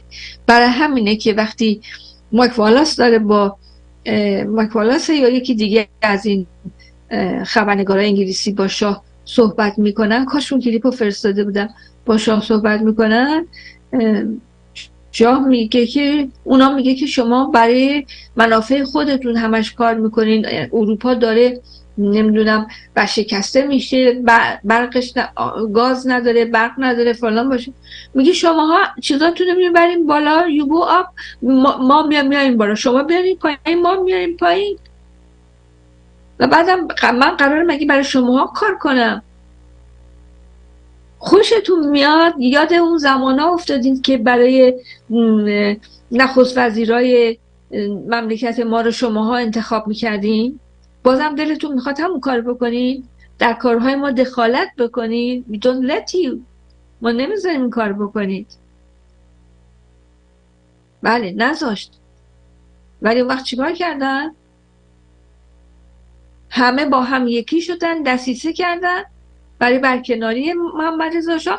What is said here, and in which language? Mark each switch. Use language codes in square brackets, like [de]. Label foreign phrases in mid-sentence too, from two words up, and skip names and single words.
[fa] برای همینه که وقتی مایک والاس داره با مایک والاس یا یکی دیگه از این خبرنگارای انگلیسی با شاه صحبت میکنن، کاش اون کلیپ رو فرستاده بودم، با شاه صحبت میکنن، شاه میگه که اونا میگه که شما برای منافع خودتون همش کار میکنین، اروپا داره نمیدونم شکسته میشه، برقش گاز نداره، برق نداره، فلان باشه. میگه شماها چیزاتون رو میبرین بالا، [en] you go up، [fa] ما میایم بالا، شما بیارین پایین، ما میایم پایین. و بعدم من قراره مگه برای شماها کار کنم؟ خوشتون میاد یاد اون زمانا افتادین که برای نخست وزیرای مملکت ما رو شماها انتخاب میکردین؟ بازم دلتون میخواد همون کار بکنین؟ در کارهای ما دخالت بکنین؟ [en] we don't let you، [fa] ما نمیذاریم این کار بکنید. بله نذاشت. ولی اون وقت چیکار کردن؟ همه با هم یکی شدن، دسیسه کردن برای برکناری محمد رضا شاه.